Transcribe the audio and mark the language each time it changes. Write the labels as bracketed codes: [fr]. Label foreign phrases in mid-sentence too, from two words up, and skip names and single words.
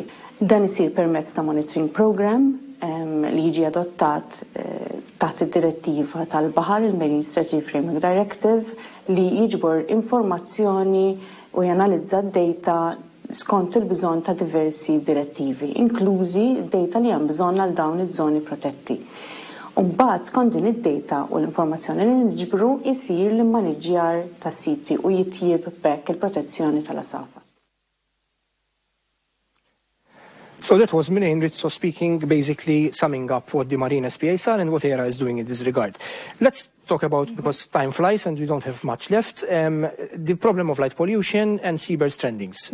[mt] Dan isir permezz ta' [en] monitoring programme [mt] li jiġi adottat taħt id-direttiva tal-Baħar, il-Marine Strategy Framework Directive, li jiġbor informazzjoni u janalizza d-data skont il-bżonn ta' diversi direttivi, inklużi d-data li hemm bżonn għal dawn iż-żoni protetti. U mbagħad skont din id-data u l-informazzjoni li niġbru jsir l-immaniġjar tas-siti u jitjieb bekk il-protezzjoni tal-asafar. [en] So that was Mirain Rizzo speaking, basically summing up what the Marine SPAs are and what ERA is doing in this regard. Let's talk about, because time flies and we don't have much left, the problem of light pollution and seabird strandings.